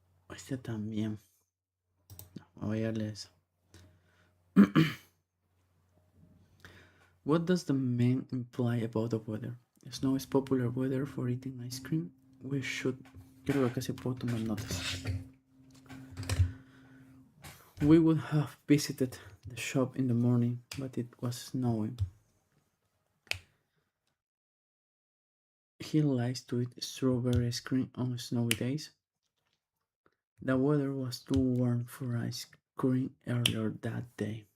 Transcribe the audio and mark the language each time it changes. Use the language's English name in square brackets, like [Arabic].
[Spanish] Este también. No, voy a darle eso. [English] What does the name imply about the weather? Snow is popular weather for eating ice cream. We should. [Spanish] Creo que acá se puedo tomar notas. [English] We would have visited the shop in the morning, but it was snowing. He likes to eat strawberry ice cream on snowy days. The weather was too warm for ice cream earlier that day.